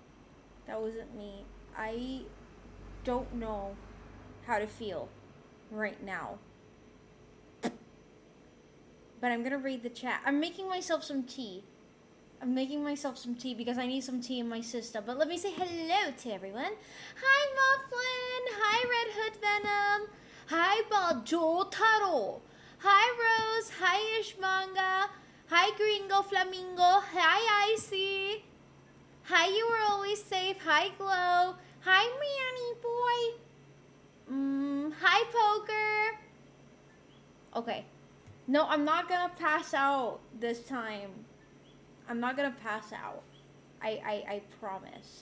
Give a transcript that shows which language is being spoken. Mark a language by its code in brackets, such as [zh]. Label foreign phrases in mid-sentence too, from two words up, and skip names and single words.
[en] I don't know how to feel right now. But I'm gonna read the chat. I'm making myself some tea. Because I need some tea in my system. But let me say hello to everyone. Hi, Mufflin. Hi, Red Hood Venom. Hi, Baljo Taro. Hi, Rose. Hi, Ishmanga. Hi, Gringo Flamingo. Hi, Icy. Hi, you were always safe. Hi, Glow. Hi, Manny Boy. Hi, Poker. Okay. No, I'm not gonna pass out this time. I'm not gonna pass out. I promise.